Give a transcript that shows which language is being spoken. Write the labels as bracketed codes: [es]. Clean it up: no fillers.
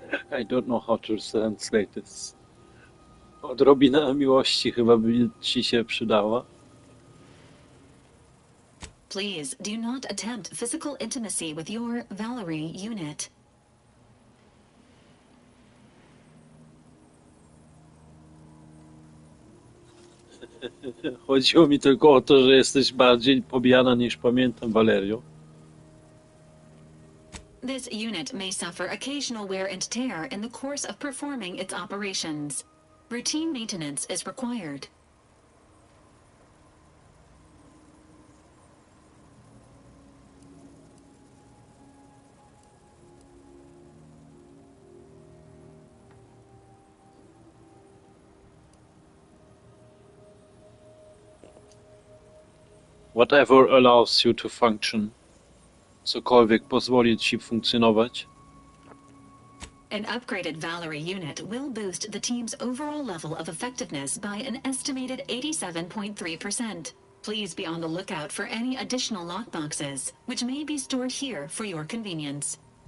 [en] I don't know how to translate this. [pl] Odrobina miłości chyba by ci się przydała. [en] Please do not attempt physical intimacy with your Valerie unit. [pl] Chodziło mi tylko o to, że jesteś bardziej pobijana niż pamiętam, Valerio. [en] This unit may suffer occasional wear and tear in the course of performing its operations. Routine maintenance is required. Whatever allows you to function. [pl] Cokolwiek pozwoli ci funkcjonować. [en] An upgraded Valerie unit will boost the team's overall level of effectiveness by an estimated 87.3%. Please be on the lookout for any additional lockboxes, which may be stored here for your convenience.